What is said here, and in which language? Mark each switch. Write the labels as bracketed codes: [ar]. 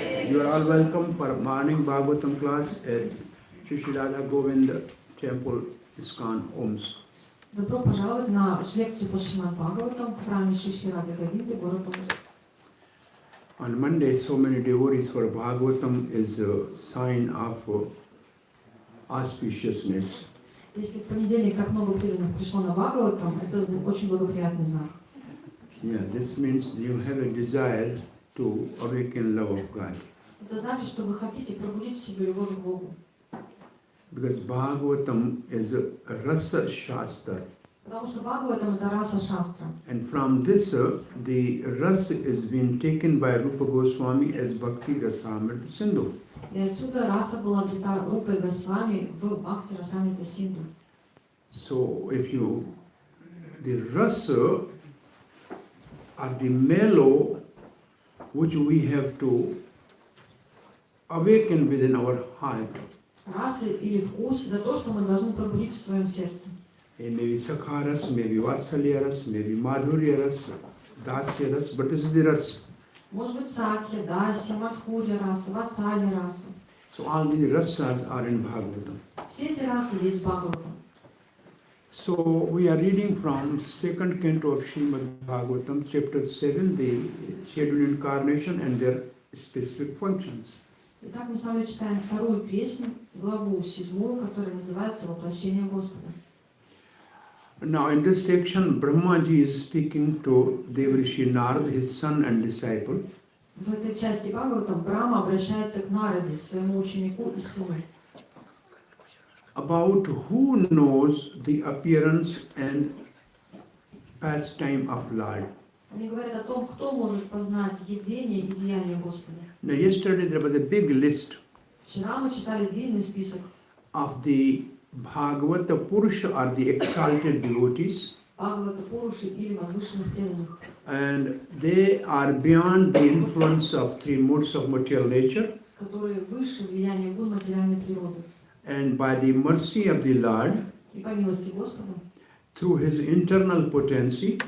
[en] You are all welcome for morning Bhagavatam class at Shri Radha Govinda Temple, ISKCON, OMSK. [ru] Добро пожаловать на лекцию по Шримад Бхагаватам в храме Шри Рады Говинды, город Омск. [en] On Monday, so many devotees for Bhagavatam is a sign of auspiciousness. [ru] Если в понедельник так много преданных пришло на Бхагаватам, это очень благоприятный знак. [en] Yeah, this means you have a desire to awaken love of God. [ru] Это значит, что вы хотите пробудить в себе любовь к Богу. [en] Because Bhagavatam is a rasa shastra. [ru] Потому что Бхагаватам это раса шастра. [en] And from this, the rasa is being taken by Rupa Goswami as Bhakti Rasamrita Sindhu. [ru] И отсюда раса была взята Рупой Госвами в Бхакти Расамрита Синду. [en] So if you, the rasa are the mellow which we have to awaken within our heart. [ru] Расы или вкус – это то, что мы должны пробудить в своем сердце. [en] It may be sakha ras, maybe vatsalya ras, maybe madhurya ras, dasya ras, but this is the ras. [ru] Может быть, сакья, дасья, мадхурья раса, ватсалья раса. [en] So all these rasas are in Bhagavatam. [ru] Все эти расы есть в Бхагаватам. [en] So we are reading from second canto of Srimad Bhagavatam, chapter 7, the scheduled incarnation and their specific functions. [ru] Итак, мы с вами читаем вторую песню, главу 7, которая называется «Воплощение Господа». [en] Now in this section, Brahmaji is speaking to Devrishi Narad, his son and disciple. [ru] В этой части Бхагаватам Брахма обращается к Нараде, своему ученику и сыну. [en] About who knows the appearance and pastime of Lord. [ru] Они говорят о том, кто может познать явление и деяние Господа. [en] Now yesterday there was a big list [ru] Вчера мы читали длинный список [en] of the Bhagavata Purusha or the exalted devotees. [ru] Бхагавата Пуруши или возвышенных преданных. [en] And they are beyond the influence of three modes of material nature. [ru] Которые выше влияния гун материальной природы. [en] And by the mercy of the Lord, [ru] И по милости Господа, [en] through his internal potency,